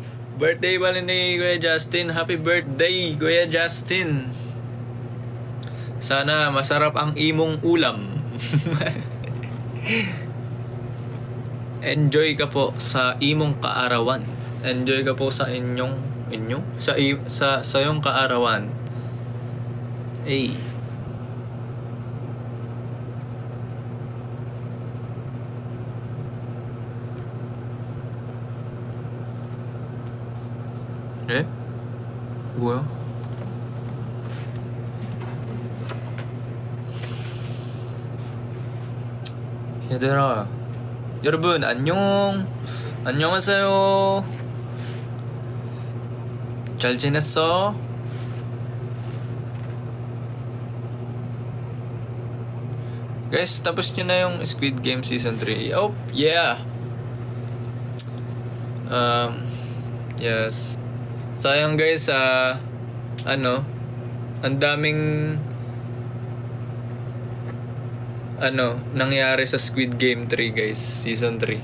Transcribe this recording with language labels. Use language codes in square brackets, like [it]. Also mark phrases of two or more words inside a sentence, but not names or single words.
[tl] Birthday pala ni Kuya Justin. [en] Happy birthday, [tl] Kuya Justin. Sana masarap ang imong ulam. Enjoy ka po sa imong kaarawan. Enjoy ka po sa sa iyong kaarawan. [ko] Hey. 뭐야? 얘들아, 여러분 안녕하세요. 잘 지냈어? [tl] Guys, tapos nyo na yung Squid Game Season 3. [en] Oh, yeah. Yes. [tl] Sayang guys, ang daming nangyari sa Squid Game 3 guys, Season 3.